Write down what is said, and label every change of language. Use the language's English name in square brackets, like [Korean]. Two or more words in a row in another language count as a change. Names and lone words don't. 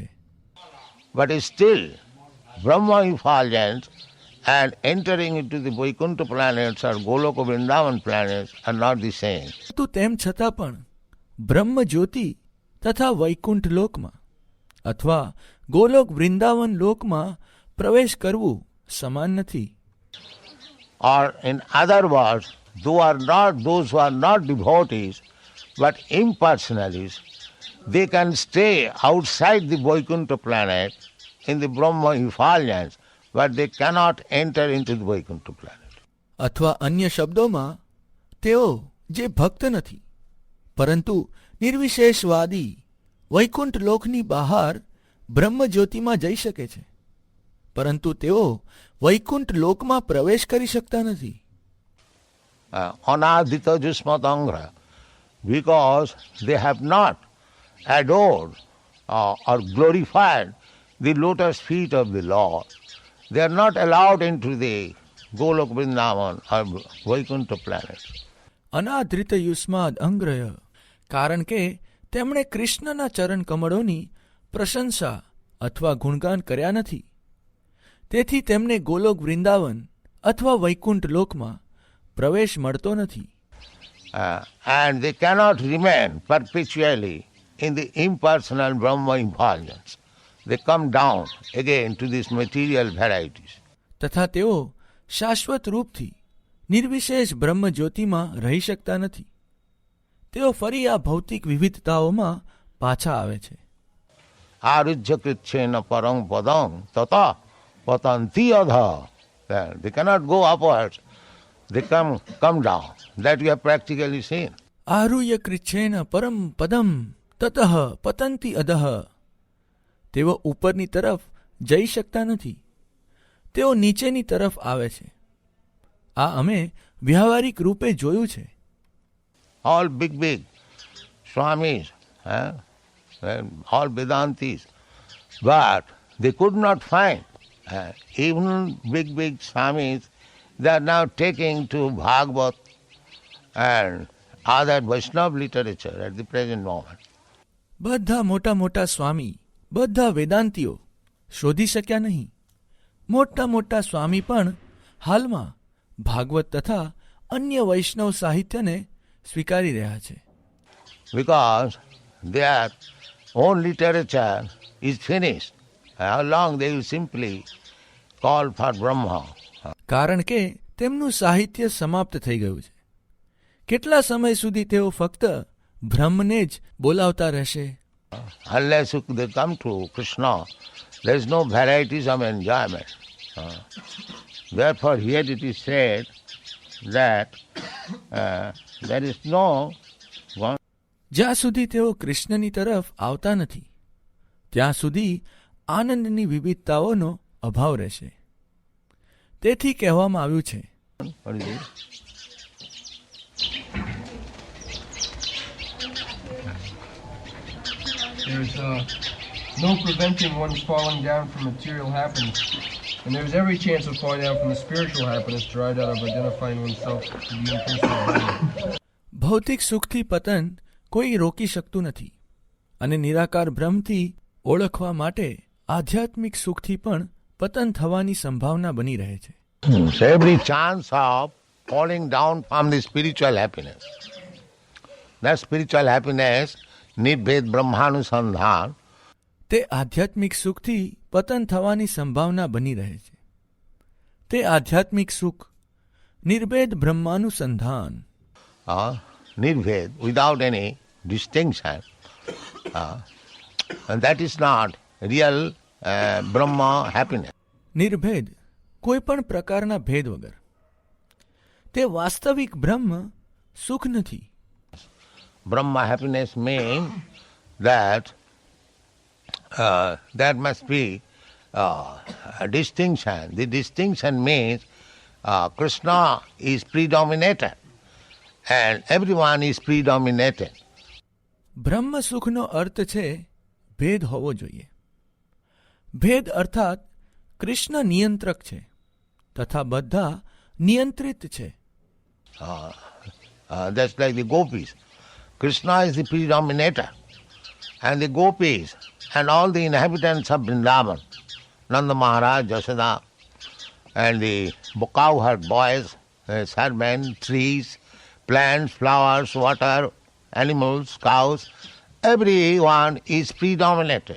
[English] But still, Brahma effulgence and entering into the Vaikuntha planets or Goloka Vrindavan planets are not the same. [Gujarati] તો તેમ છતાં પણ બ્રહ્મજ્યોતિ તથા વૈકુંઠ લોકમાં અથવા ગોલોક વૃંદાવન લોકમાં પ્રવેશ કરવું સમાન નથી. [English] Or in other words, those who are not devotees but impersonalists, they can stay outside the Vaikuntha planet in the Brahma effulgence, but they cannot enter into the Vaikuntha planet. [Gujarati] અથવા અન્ય શબ્દોમાં તેઓ જે ભક્ત નથી પરંતુ નિર્વિશેષવાદી વૈકુંઠ લોકની બહાર બ્રહ્મજ્યોતિમાં જઈ શકે છે, પરંતુ તેઓ વૈકુંઠ લોકમાં પ્રવેશ કરી શકતા નથી. [Sanskrit] अनादृत युष्मदङ्घ्रयः, [English] because they have not adored or glorified the lotus feet of the Lord. They are not allowed into the Golok Vrindavan or Vaikuntha planet. [Sanskrit] अनादृत युष्मद् अङ्घ्रयः, [Gujarati] કારણ કે તેમણે કૃષ્ણના ચરણ કમળોની પ્રશંસા અથવા ગુણગાન કર્યા નથી, તેથી તેમને ગોલોક વૃંદાવન અથવા વૈકુંઠ લોકમાં પ્રવેશ મળતો નથી. [English] And they cannot remain perpetually in the impersonal Brahma effulgence. They come down again to these material varieties. [Gujarati] તથા તેઓ શાશ્વત રૂપથી નિર્વિશેષ બ્રહ્મ જ્યોતિમાં રહી શકતા નથી. તેઓ ફરી આ ભૌતિક વિવિધતાઓમાં પાછા આવે છે. [Sanskrit] आरुह्य कृच्छ्रेण परं पदं ततः पतन्ति अधः. [English] They cannot go upwards. They come down. That we have practically seen. [Sanskrit] आरुह्य कृच्छ्रेण परं पदं ततः पतन्ति अधः. [Gujarati] તેઓ ઉપરની તરફ જઈ શકતા નથી, તેઓ નીચેની તરફ આવે છે. આ અમે વ્યાવહારિક રૂપે જોયું છે. [English] All big Swamis, all Vedantis, but they could not find. Even big Swamis, they are now taking to Bhagavad and other Vaishnava literature at the present moment. [Gujarati] બધા મોટા સ્વામી, બધા વેદાંતિઓ શોધી શક્યા નહીં. મોટા સ્વામી પણ હાલમાં ભાગવત તથા અન્ય વૈષ્ણવ સાહિત્યને સ્વીકારી રહ્યા છે. [English] Because their own literature is finished. How long they will simply call for Brahma. [Gujarati] કારણ કે તેમનું સાહિત્ય સમાપ્ત થઈ ગયું છે. કેટલા સમય સુધી તેઓ ફક્ત બ્રહ્મને જ બોલાવતા રહેશે? [English] Unless they come to Krishna, there is no varieties of enjoyment. Therefore here it is said that there is no one. [Gujarati] જ્યાં સુધી તેઓ કૃષ્ણની તરફ આવતા નથી ત્યાં સુધી આનંદની વિવિધતાઓનો અભાવ રહેશે. તેથી કહેવામાં આવ્યું છે, [English] What is it? There's no preventing one's falling down from material happiness, and there's every chance of falling down from the spiritual happiness derived out of identifying oneself with the impersonal being. [Gujarati] ભૌતિક સુખથી પતન કોઈ રોકી શકતું નથી અને નિરાકાર બ્રહ્મથી ઓળખવા માટે આધ્યાત્મિક સુખથી પણ પતન થવાની સંભાવના બની રહે છે. [English] So every chance of falling down from the spiritual happiness. That spiritual happiness, [Sanskrit] निर्भेद ब्रह्मानुसन्धान. [Gujarati] તે આધ્યાત્મિક સુખથી પતન થવાની સંભાવના બની રહે છે. તે આધ્યાત્મિક સુખ નિર્ભેદ બ્રહ્માનુસંધાન. [English] Nirbhed, without any distinction. And that is not real Brahma happiness. [Gujarati] નિર્ભેદ, કોઈ પણ પ્રકારના ભેદ વગર. તે વાસ્તવિક બ્રહ્મ સુખ નથી. [English] Brahma happiness means that there must be a distinction. The distinction means Krishna is predominated and everyone is predominated. [Gujarati] બ્રહ્મ સુખનો અર્થ છે ભેદ હોવો જોઈએ. ભેદ અર્થાત કૃષ્ણ નિયંત્રક છે તથા બધા નિયંત્રિત છે. [English] That's like the gopis. Krishna is the predominator and the gopis and all the inhabitants of Vrindavan, Nanda Maharaj, Yashoda, and the cowherd boys, servants, trees, plants, flowers, water, animals, cows, everyone is predominated.